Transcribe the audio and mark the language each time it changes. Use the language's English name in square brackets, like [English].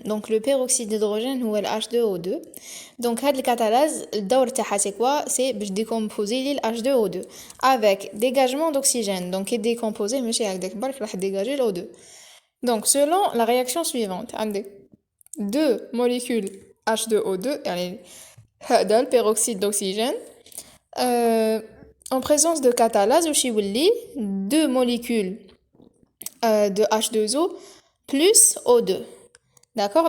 [French] Donc le peroxyde d'hydrogène هو le H2O2. [Arabic] Donc هاد الكاتالاز الدور تاعها [French] c'est quoi? C'est [Arabic] باش [French] décomposer le H2O2 avec dégagement d'oxygène. Donc est décomposé [Arabic] ماشي هكداك برك راح [French] dégager l'O2. Donc selon la réaction suivante, عندك deux molécules H2O2 [Arabic] يعني هذا [French] le peroxyde d'oxygène en présence de catalase [Arabic] واش يولي [French] deux molécules de H2O plus O2. D'accord?